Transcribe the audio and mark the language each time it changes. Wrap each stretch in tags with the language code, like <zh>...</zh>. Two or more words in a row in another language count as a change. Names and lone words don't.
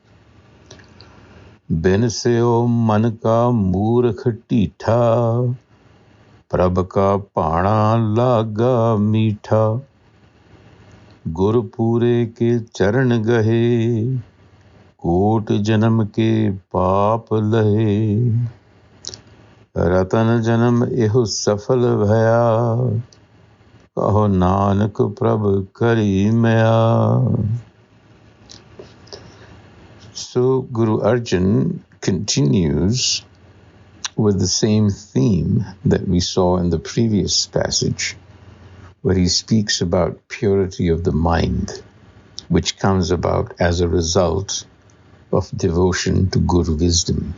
<pa>ਬਿਨ ਸੇ ਓ ਮਨ ਕਾ ਮੂਰਖ ਟੀਠਾ ਪ੍ਰਭ ਕਾ ਪਾਣਾ ਲਾਗਾ ਮੀਠਾ ਗੁਰਪੁਰੇ ਕੇ ਚਰਣ ਗਹੇ ਕੋਟ ਜਨਮ ਕੇ ਪਾਪ ਲਹੇ ਰਤਨ ਜਨਮ ਏਹੁ ਸਫਲ ਭਇਆ ਕਹੋ ਨਾਨਕ ਪ੍ਰਭ ਕਰੀ ਮਇਆ.</pa> <en>So Guru Arjan continues with the same theme that we saw in the previous passage, where he speaks about purity of the mind, which comes about as a result of devotion to Guru wisdom.</en>